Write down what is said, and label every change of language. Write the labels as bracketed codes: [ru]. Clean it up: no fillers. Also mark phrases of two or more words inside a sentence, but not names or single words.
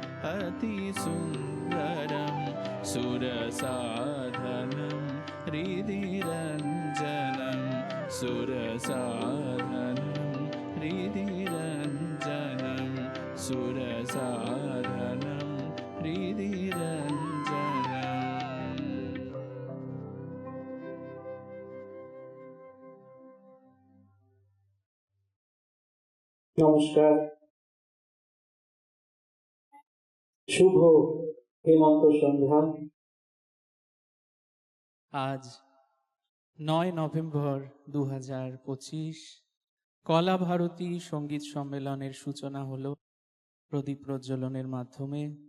[sa] अतिसुन्दरं सुरसाधनं हृदिरञ्जनं सुरसाधनं हृदि रञ्जनं सुरसाधनं हृदि रञ्जनम्। [bn] নমস্কার। শুভ হেমন্ত সন্ধ্যা। আজ ৯ নভেম্বর ২০২৫ কলা ভারতী সঙ্গীত সম্মেলনের সূচনা হলো প্রদীপ প্রজ্বলনের মাধ্যমে।